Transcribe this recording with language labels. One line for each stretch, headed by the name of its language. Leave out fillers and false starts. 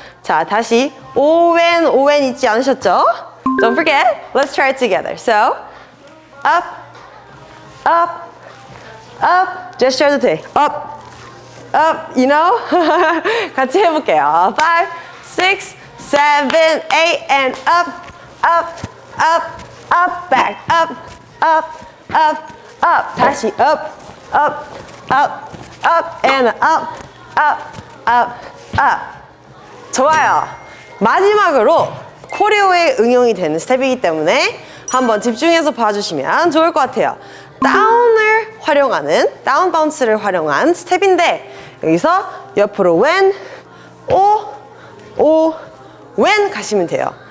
Korean: 자, 다시 오웬, 오웬 잊지 않으셨죠?
English: Don't forget, let's try it together. So, up, up, up,
Korean: 제스처도 돼.
English: Up, up, you know?
Korean: 같이 해볼게요.
English: 5, 6, 7, 8, and up, up, up, up, back, up, up, up, up.
Korean: 다시
English: up, up, up, up, and up, up, up, up.
Korean: 좋아요. 마지막으로 코레오에 응용이 되는 스텝이기 때문에 한번 집중해서 봐주시면 좋을 것 같아요. 다운을 활용하는, 다운 바운스를 활용한 스텝인데 여기서 옆으로 왼, 오, 오, 왼 가시면 돼요.